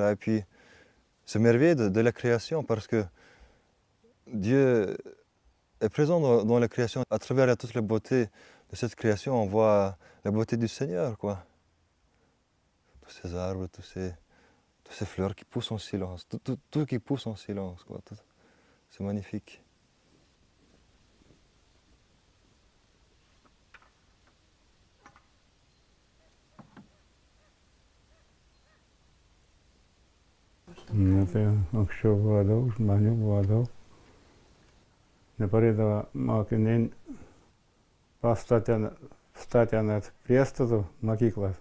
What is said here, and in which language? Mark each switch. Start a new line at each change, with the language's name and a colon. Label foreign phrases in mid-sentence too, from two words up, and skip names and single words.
French: Et puis, se merveiller de la création parce que Dieu est présent dans la création. À travers toute la beauté de cette création, on voit la beauté du Seigneur, quoi. Tous ces arbres, toutes ces fleurs qui poussent en silence, tout qui pousse en silence, quoi. C'est magnifique.
Lithuanian: Nu, tai anksčiau buvo daug žmonių, buvo daug. Neparėdavo mokiniai statė net priestatų mokyklas.